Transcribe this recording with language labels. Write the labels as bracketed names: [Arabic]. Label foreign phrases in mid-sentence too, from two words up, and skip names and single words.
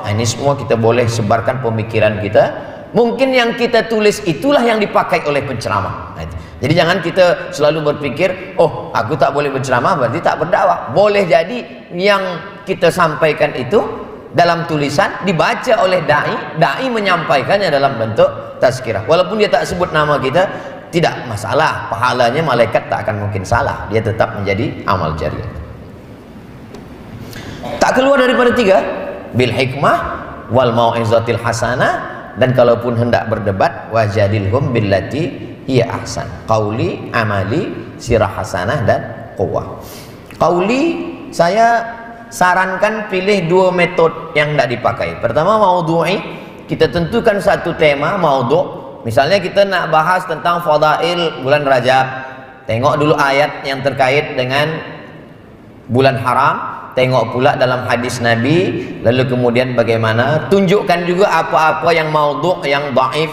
[Malay] Nah, ini semua kita boleh sebarkan pemikiran kita. Mungkin yang kita tulis itulah yang dipakai oleh penceramah. Nah, jadi jangan kita selalu berpikir, oh aku tak boleh berceramah berarti tak berdakwah. Boleh jadi yang kita sampaikan itu dalam tulisan dibaca oleh dai menyampaikannya dalam bentuk tazkirah. Walaupun dia tak sebut nama kita, tidak masalah, pahalanya malaikat tak akan mungkin salah, dia tetap menjadi amal jariah. Tak keluar daripada tiga, [Arabic] bil hikmah wal mau'izatil hasanah, [Malay] dan kalaupun hendak berdebat [Arabic] wajadilhum billati hiya ahsan. Qauli, amali, sirah hasanah, [Malay] dan quwwah. Qauli, saya sarankan pilih dua metode yang tidak dipakai. Pertama, maudhu'i, kita tentukan satu tema maudhu'. Misalnya kita nak bahas tentang fadail bulan Rajab, tengok dulu ayat yang terkait dengan bulan haram, tengok pula dalam hadis Nabi, lalu kemudian bagaimana, tunjukkan juga apa-apa yang maudhu', yang dhaif.